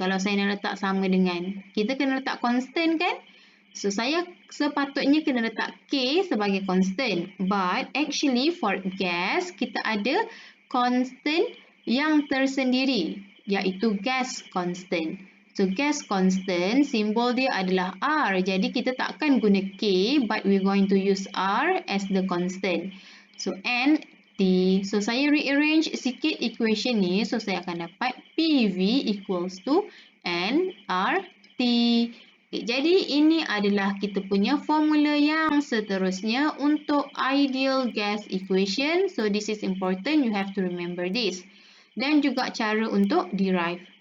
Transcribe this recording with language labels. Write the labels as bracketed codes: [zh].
[ms] Kalau saya nak letak sama dengan, kita kena letak constant kan? So saya sepatutnya kena letak K sebagai constant. But actually for gas, kita ada constant yang tersendiri, iaitu gas constant. So gas constant, simbol dia adalah R. Jadi kita takkan guna K, [en] but we're going to use R as the constant. [ms] So N, T. So saya rearrange sikit equation ni. So saya akan dapat PV equals to N, R, T. Okay, jadi ini adalah kita punya formula yang seterusnya untuk ideal gas equation. [en] So this is important, you have to remember this. [ms] Dan juga cara untuk derive.